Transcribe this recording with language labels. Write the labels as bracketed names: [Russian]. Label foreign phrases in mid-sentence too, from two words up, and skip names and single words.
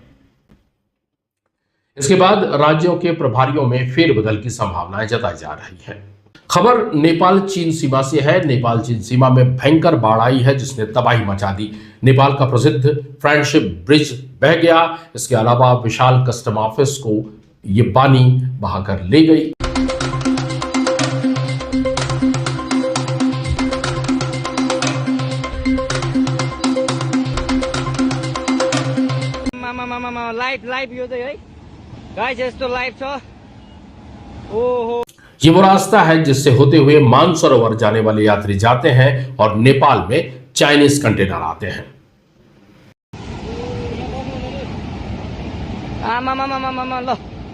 [Hindi] इसके बाद राज्यों के प्रभारियों में फेरबदल की संभावनाएं जताई जा रही है। खबर नेपाल चीन सीमा से है। नेपाल चीन सीमा में भयंकर बाढ़ आई है जिसने तबाही मचा दी। नेपाल का प्रसिद्ध फ्रेंडशिप ब्रिज बह गया। इसके अलावा विशाल कस्टम ऑफिस को ये पानी बहाकर ले गई। [Nepali] लाइभ यो चाहिँ है गाइस यस्तो लाइभ छ। ओहो, [Hindi] ये वो रास्ता है जिससे होते हुए मानसरोवर जाने वाले यात्री जाते हैं और नेपाल में चाइनीज कंटेनर आते हैं। [Nepali] आमा ल